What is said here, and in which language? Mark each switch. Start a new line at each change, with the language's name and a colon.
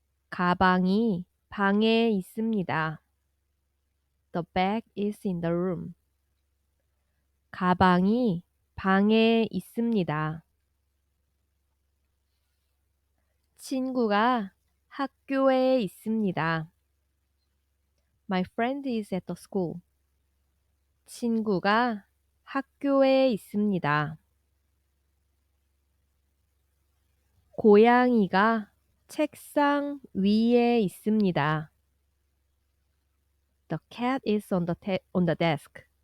Korean: 가방이 방에 있습니다.
English: The bag is in the room.
Korean: 가방이 방에 있습니다. 친구가 학교에 있습니다.
English: My friend is at the school.
Korean: 친구가 학교에 있습니다. 고양이가 책상 위에 있습니다.
English: The cat is on the desk.